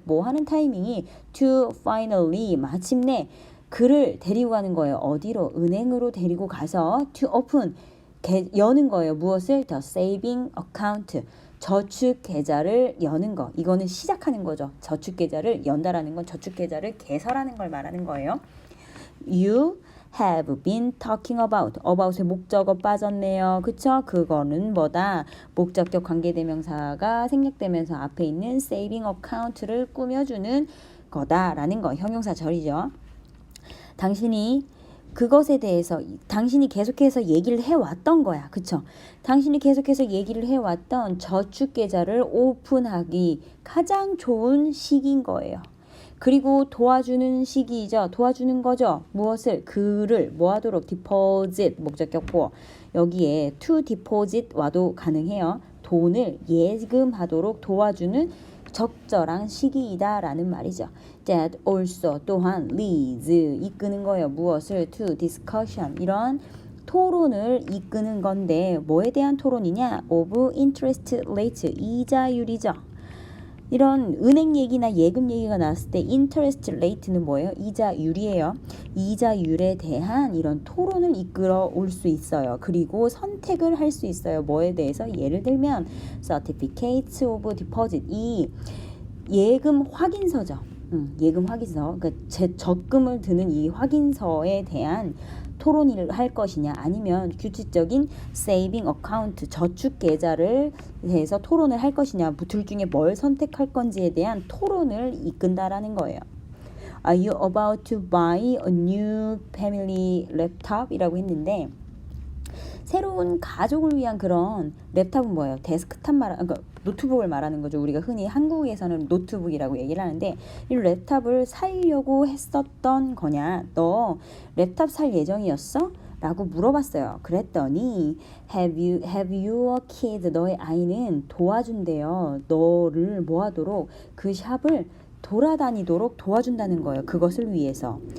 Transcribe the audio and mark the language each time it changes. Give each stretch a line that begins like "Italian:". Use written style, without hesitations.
Korean: 뭐 하는 타이밍이
English: to finally
Korean: 마침내 그를 데리고 가는 거예요. 어디로? 은행으로 데리고 가서
English: to open
Korean: 여는 거예요. 무엇을?
English: The saving account.
Korean: 저축 계좌를 여는 거. 이거는 시작하는 거죠. 저축 계좌를 연다라는 건 저축 계좌를 개설하는 걸 말하는 거예요.
English: You have been talking about의
Korean: 목적어 빠졌네요. 그쵸? 그거는 뭐다? 목적격 관계대명사가 생략되면서 앞에 있는 saving account를 꾸며주는 거다라는 거. 형용사절이죠. 당신이 그것에 대해서 당신이 계속해서 얘기를 해왔던 거야. 그쵸? 당신이 계속해서 얘기를 해왔던 저축계좌를 오픈하기 가장 좋은 시기인 거예요. 그리고 도와주는 시기이죠. 도와주는 거죠. 무엇을? 그를 뭐 하도록? deposit 목적격 보어. 여기에
English: to deposit
Korean: 와도 가능해요. 돈을 예금하도록 도와주는 적절한 시기이다 라는 말이죠.
English: That also
Korean: 또한
English: leads
Korean: 이끄는 거예요. 무엇을?
English: to discussion
Korean: 이런 토론을 이끄는 건데 뭐에 대한 토론이냐?
English: of interest rate
Korean: 이자율이죠. 이런 은행 얘기나 예금 얘기가 나왔을 때 interest rate는 뭐예요? 이자율이에요. 이자율에 대한 이런 토론을 이끌어 올 수 있어요. 그리고 선택을 할 수 있어요. 뭐에 대해서? 예를 들면
English: certificates of deposit
Korean: 이 예금 확인서죠. 예금 확인서. 그러니까 제 적금을 드는 이 확인서에 대한 토론을 할 것이냐 아니면 규칙적인 세이빙 어카운트 저축 계좌를 해서 토론을 할 것이냐 둘 중에 뭘 선택할 건지에 대한 토론을 이끈다라는 거예요.
English: Are you about to buy a new family laptop?
Korean: 이라고 했는데 새로운 가족을 위한 그런 랩탑은 뭐예요? 데스크탑 그러니까 노트북을 말하는 거죠. 우리가 흔히 한국에서는 노트북이라고 얘기를 하는데 이 랩탑을 사려고 했었던 거냐? 너 랩탑 살 예정이었어? 라고 물어봤어요. 그랬더니
English: have you a kid?
Korean: 너의 아이는 도와준대요. 너를 뭐 하도록? 그 샵을 돌아다니도록 도와준다는 거예요. 그것을 위해서.